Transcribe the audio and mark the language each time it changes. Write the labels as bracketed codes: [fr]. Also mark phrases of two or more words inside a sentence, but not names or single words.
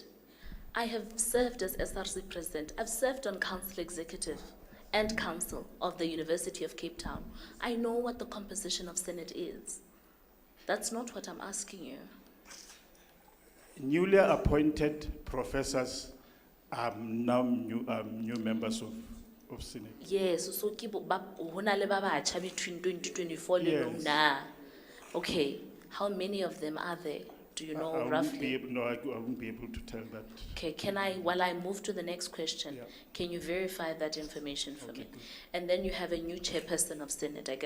[en] I have served as SRC President. I've served on Council Executive and Council of the University of Cape Town. I know what the composition of Senate is. That's not what I'm asking you. Newly appointed professors are now new members of Senate. [st] Yes, so hona le ba batjha [en] between 2024 [st] le [en] Yes. now. Okay, how many of them are there? Do you know I won't roughly? be able, no, I won't be able to tell that. Okay, while I move to the next question, Yeah. can you verify that information for Okay, me? good. And then you have a new chairperson of Senate, I get.